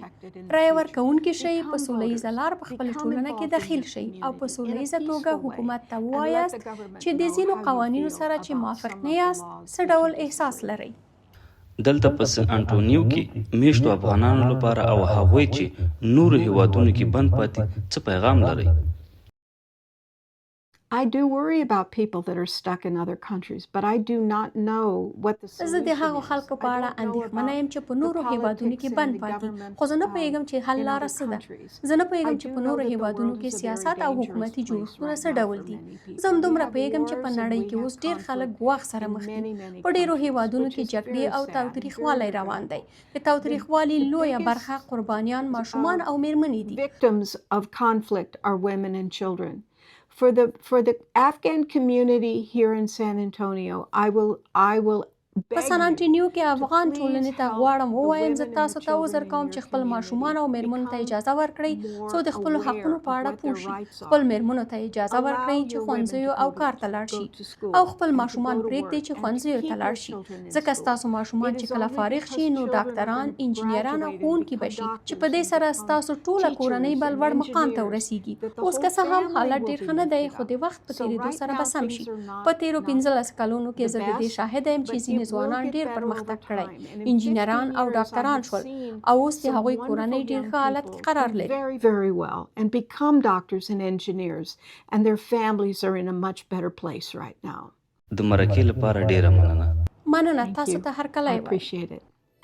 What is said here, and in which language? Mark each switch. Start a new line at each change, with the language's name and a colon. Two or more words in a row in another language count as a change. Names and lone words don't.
Pashto: رایه ورکوونکي شئ، په سوله ییزه لار په خپله ټولنه کې داخل شئ او په سوله ییزه توګه حکومت ته ووایاست چې د ځینو قوانینو سره چې موافق نه یاست څه ډول احساس لرئ. دلته په سن انټونیو کې میشتو افغانانو لپاره او هغوی چې نورو هیوادونو کې بند پاتې څه پیغام لرئ؟
English: I do worry about people that are stuck in other countries, but I do not know what the
Pashto: زه د هغو خلکو په اړه اندېښمنه یم چې په نورو هیوادونو کې بند پاتې، خو زه نه پوهیږم چې حل لاره څه ده. زه نه پوهیږم چې په نورو هیوادونو کې سیاست او حکومتي جوړښتونه څه ډول دي. زه همدومره پوهیږم چې په نړۍ کې اوس ډېر خلک ګواښ سره مخ دي. په ډېرو هیوادونو کې جګړې او تاوتریخوالی روان دی. د تاوتریخوالي لویه برخه قربانیان ماشومان او میرمنې دي.
English: Victims of conflict are women and children. For the Afghan community here in San Antonio, I will
Pashto: په سان انټونیو کې افغان ټولنې ته غواړم ووایم زه تاسو ته عذر کوم چې خپل ماشومان او میرمنو ته اجازه ورکړئ څو د خپلو حقونو په اړه پوه شي خپل میرمنو ته اجازه ورکړئ چې ښوونځیو او کار ته لاړ شي او خپل ماشومان پرېږدئ چې ښوونځیو ته لاړ شي ځکه ستاسو ماشومان چې کله فارغ شي نو ډاکټران انجینران او ښوونکي به شي چې په دې سره ستاسو ټوله کورنۍ به لوړ مقام ته ورسیږي اوس که څه هم حالت ډېر ښه نه دی خو د وخت په تېرېدو سره به سم شي په تېرو 15 کلونو کې زه د دې شاهده یم چې ځینې ځوانان ډېر پرمختګ کړی انجینران او ډاکټران شول او اوس د هغوی کورنۍ ډېر ښه حالت کې قرار لري
English: very, very well and become doctors and engineers and their families are in a much better place right now.
Pashto: د مرکې لپاره ډیره مننه. مننه تاسو ته هر کله
English: I appreciate it.